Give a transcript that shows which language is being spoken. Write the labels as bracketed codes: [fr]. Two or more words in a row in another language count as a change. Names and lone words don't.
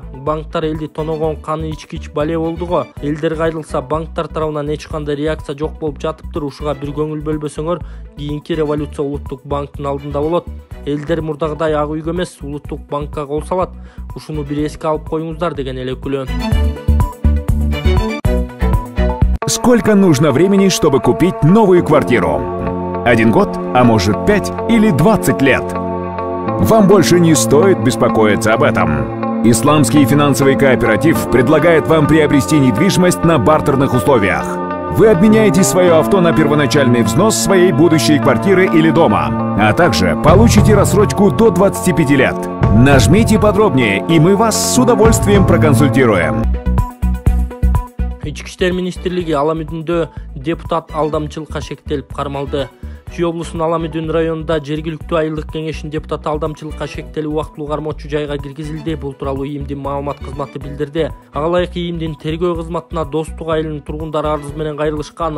[ky] Банктар элди тоногон каны ичкич бале болдуго. Элдер кайрылса банктар тарабынан эч кандай реакция жок болуп жатыптыр. Ушуга бир көңүл бөлбөсөңөр, кийинки революция улуттук банктын алдында болот. Элдер мурдагыдай ак үйгө эмес, улуттук банкка кол салат. Ушуну бир эске алып коюңуздар деген эле күлөө. [ru] Сколько нужно времени, чтобы купить новую квартиру? 1 год, а может 5 или 20 лет? Вам больше не стоит беспокоиться об этом. Исламский финансовый кооператив предлагает вам приобрести недвижимость на бартерных условиях. Вы обменяете свое авто на первоначальный взнос своей будущей квартиры или дома, а также получите рассрочку до 25 лет. Нажмите подробнее, и мы вас с удовольствием проконсультируем. [ky] Ички иштер министрлиги Аламүдүндө депутат алдамчылыкка шектелип кармалды. Чүй облусунун Аламүдүн районунда жергиликтүү айылдык кеңештин депутаты алдамчылыкка шектелип убактылуу кармоочу жайга киргизилди. Бул тууралуу ИИМдин маалымат кызматы билдирди. Ага ылайык ИИМдин тергөө кызматына Достук айылынын тургундары арыз менен кайрылышкан.